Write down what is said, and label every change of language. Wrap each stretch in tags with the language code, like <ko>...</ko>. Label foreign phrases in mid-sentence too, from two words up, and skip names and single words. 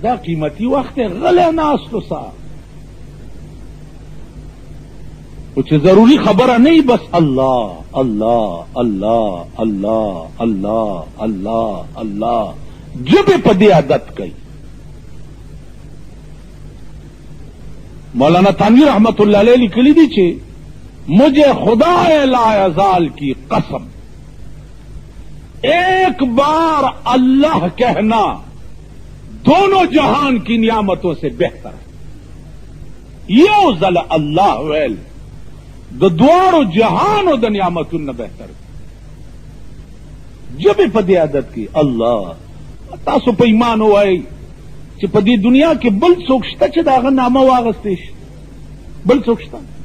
<ps>دا قیمتي وخت دی، غلی ناستو سا، خو چې ضروري خبره نه وي بس الله الله الله الله الله الله الله، ژبې په دې عادت کوي.</ps> <ur>مولانا تانوی رحمت اللہ علیہ</ur> <ps>لکھلی دی</ps> <ur>چھے، مجھے خدا لا یزال کی قسم، ایک بار اللہ کہنا دونوں جہان کی نعمتوں سے بہتر ہے.</ur> <ps>یو ځل الله ویل د دوارو جهانو د نعمتونو بهتر. جبې په دې عادت کې الله تاسو په ایمان وایئ چې په دې دنیا کې بل څوک شته چې د هغه نامه واغستی شي؟ بل څوک شته؟</ps>